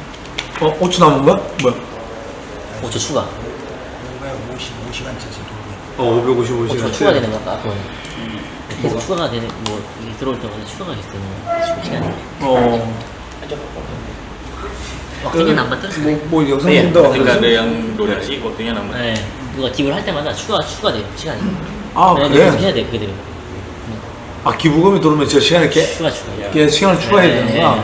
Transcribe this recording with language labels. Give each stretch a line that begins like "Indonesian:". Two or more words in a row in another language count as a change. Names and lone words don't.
Korean: 5초 남은 거야? 뭐야? 5초 추가. 55시간째 돌고. 555 시간. 추가되는 거 아까 보니 계속 추가가 되는 뭐 이게 들어올 때마다 추가가 계속 되는 거 시간이.
Indonesian: waktunya nambah terus.
Korean: 뭐 영상님도
Indonesian: ketika ada yang donasi waktunya nambah.
Korean: 네, 누가 기부를 할 때마다 추가돼요 시간이. 아 그래야 그래? 계속 해야 돼 그게 되면. 아 기부금이 들어오면 저 시간에 추가. 시간을 추가해야 되는구나.